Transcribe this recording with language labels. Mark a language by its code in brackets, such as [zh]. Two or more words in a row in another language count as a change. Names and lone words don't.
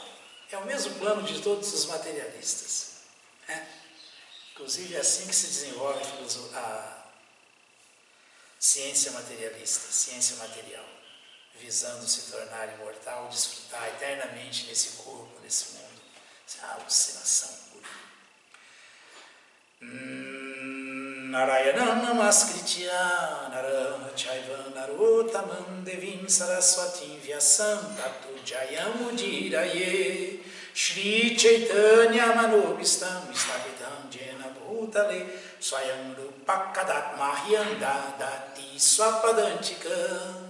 [pt] É o mesmo plano de todos os materialistas. Inclusive é assim que se desenvolve a ciência materialista, ciência material, visando se tornar imortal, desfrutar eternamente nesse corpo, nesse mundo. Isso é uma alucinação pura. [sa] Narayanam namaskritya naram chaiva narottamam devim saraswatim vyasam tato jayam udiraye Shri Chaitanya manobhistam istapitam jena bhutale swayam rupakadat mahyam dadati swapadantikam.